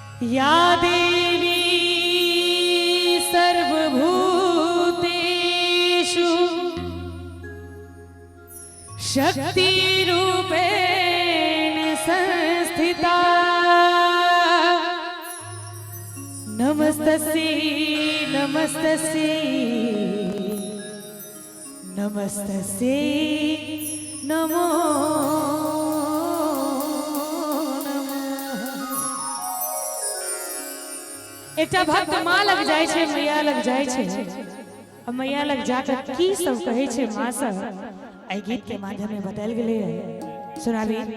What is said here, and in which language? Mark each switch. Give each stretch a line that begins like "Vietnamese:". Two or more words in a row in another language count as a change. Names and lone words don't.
Sanskrit: या देवी सर्वभूतेषु शक्तिरूपेण संस्थिता नमस्तस्यै नमस्तस्यै नमस्तस्यै नमो
Maithili: एकटा भक्त माँ लग जाय छे मैया लग जाय छे और मैया लग जाकर की सब कहे छे माँ से आई गीत के माध्यम में बताल गेले है सुनाबी।